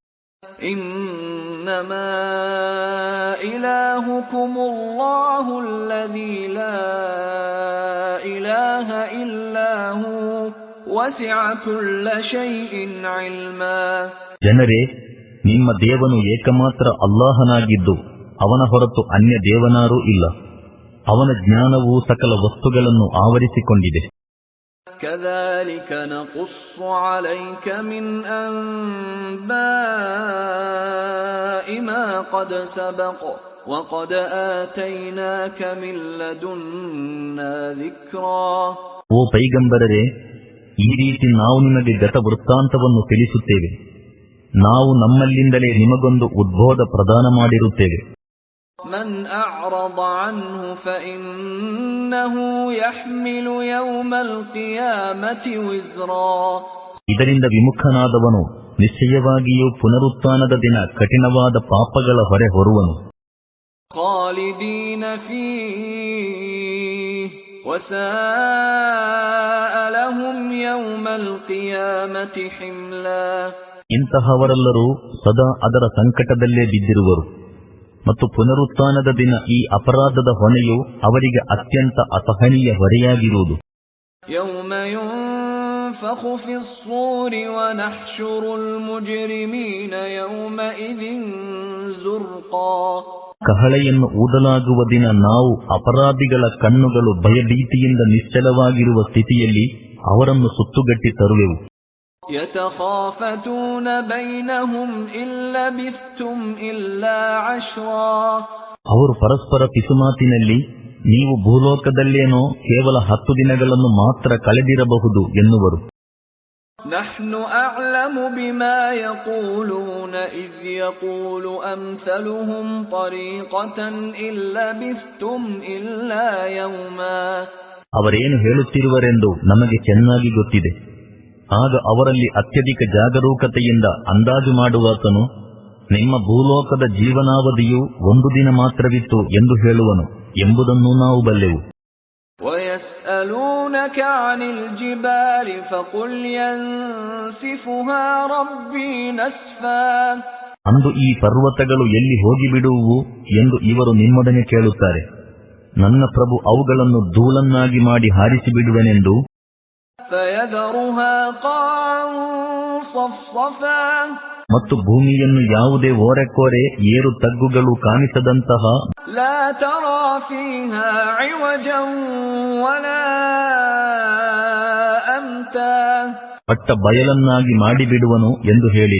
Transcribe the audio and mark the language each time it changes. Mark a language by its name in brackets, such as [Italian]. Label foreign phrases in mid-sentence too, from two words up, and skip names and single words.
[Arabic] إنما إلهكم الله الذي لا إله إلا هو وسع كل شيء علما. [Kannada] ಜನರೇ, ನಿಮ್ಮ ದೇವನು ಏಕಮಾತ್ರ ಅಲ್ಲಾಹನಾಗಿದ್ದು ಅವನ ಹೊರತು ಅನ್ಯ ದೇವನಾರೂ ಇಲ್ಲ. ಅವನ ಜ್ಞಾನವು ಸಕಲ ವಸ್ತುಗಳನ್ನು ಆವರಿಸಿಕೊಂಡಿದೆ. [Arabic] كذلك نقص عليك من أنباء ما قد سبق وقد آتيناك من لدنا ذكرا. [Kannada] ಓ ಪೈಗಂಬರರೇ, ಈ ರೀತಿ ನಾವು ನಿಮಗೆ ಗತ ವೃತ್ತಾಂತವನ್ನು ತಿಳಿಸುತ್ತೇವೆ. ನಾವು ನಮ್ಮಲ್ಲಿಂದಲೇ ನಿಮಗೊಂದು ಉದ್ಬೋಧ ಪ್ರದಾನ ಮಾಡಿರುತ್ತೇವೆ. [Arabic] من أعرض عنه فإنه يحمل يوم القيامة وزرا. [Kannada] ಇದರಿಂದ ವಿಮುಖನಾದವನು ನಿಶ್ಚಯವಾಗಿಯೂ ಪುನರುತ್ಥಾನದ ದಿನ ಕಠಿಣವಾದ ಪಾಪಗಳ ಹೊರೆ ಹೊರುವನು. [Arabic] خالدين فيه وساء لهم يوم القيامة حملا. [Kannada] ಇಂತಹವರೆಲ್ಲರೂ ಸದಾ ಅದರ ಸಂಕಟದಲ್ಲೇ ಬಿದ್ದಿರುವರು ಮತ್ತು ಪುನರುತ್ಥಾನದ ದಿನ ಈ ಅಪರಾಧದ ಹೊಣೆಯು ಅವರಿಗೆ ಅತ್ಯಂತ ಅಸಹನೀಯ ಹೊರೆಯಾಗಿರುವುದು. [Arabic] يوم ينفخ في الصور ونحشر المجرمين يومئذ زرقا. [Kannada] ಕಹಳೆಯನ್ನು ಊದಲಾಗುವ ದಿನ ನಾವು ಅಪರಾಧಿಗಳ ಕಣ್ಣುಗಳು ಭಯಭೀತಿಯಿಂದ ನಿಶ್ಚಲವಾಗಿರುವ ಸ್ಥಿತಿಯಲ್ಲಿ ಅವರನ್ನು ಸುತ್ತುಗಟ್ಟಿ ತರುವೆವು. [Arabic] يتخافتون بينهم إن لبثتم إلا عشرا. [Kannada] ಅವರು ಪರಸ್ಪರ ಪಿಸುಮಾತಿನಲ್ಲಿ, ನೀವು ಭೂಲೋಕದಲ್ಲೇನೋ ಕೇವಲ 10 ದಿನಗಳನ್ನು ಮಾತ್ರ ಕಳೆದಿರಬಹುದು ಎನ್ನುವರು. [Arabic] نحن أعلم بما يقولون إذ يقول أمثلهم طريقة إن لبثتم إلا يوما. [Kannada] ಅವರೇನು ಹೇಳುತ್ತಿರುವರೆಂದು ನಮಗೆ ಚೆನ್ನಾಗಿ ಗೊತ್ತಿದೆ. ಆಗ ಅವರಲ್ಲಿ ಅತ್ಯಧಿಕ ಜಾಗರೂಕತೆಯಿಂದ ಅಂದಾಜು ಮಾಡುವಾತನು, ನಿಮ್ಮ ಭೂಲೋಕದ ಜೀವನಾವಧಿಯು 1 ದಿನ ಮಾತ್ರವಿತ್ತು ಎಂದು ಹೇಳುವನು ಎಂಬುದನ್ನು ನಾವು ಬಲ್ಲೆವು. [Arabic] وَيَسْأَلُونَكَ عَنِ الْجِبَالِ فَقُلْ يَنسِفُهَا رَبِّي نَسْفًا. [Kannada] ಅಂದು ಈ ಪರ್ವತಗಳು ಎಲ್ಲಿ ಹೋಗಿಬಿಡುವು ಎಂದು ಇವರು ನಿಮ್ಮೊಡನೆ ಕೇಳುತ್ತಾರೆ. ನನ್ನ ಪ್ರಭು ಅವುಗಳನ್ನು ಧೂಳನ್ನಾಗಿ ಮಾಡಿ ಹಾರಿಸಿಬಿಡುವೆನೆಂದು. [Arabic] فَيَذَرُهَا قَاعًا صَفْصَفًا. [Kannada] ಮತ್ತು ಭೂಮಿಯನ್ನು ಯಾವುದೇ ಓರೆಕೋರೆ ಏರು ತಗ್ಗುಗಳು ಕಾಣಿಸದಂತಹ, [Arabic] لا ترى فيها عوجا ولا أمتا, [Kannada] ಪಟ್ಟ ಬಯಲನ್ನಾಗಿ ಮಾಡಿಬಿಡುವನು ಎಂದು ಹೇಳಿರಿ.